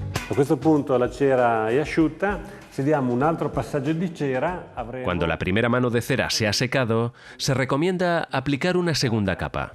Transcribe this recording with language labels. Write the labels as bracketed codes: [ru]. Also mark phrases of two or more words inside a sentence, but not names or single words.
[it] A questo punto la cera è asciutta, se diamo un altro passaggio di cera avremo... [es] Cuando la primera mano de cera se ha secado, se recomienda aplicar una segunda capa.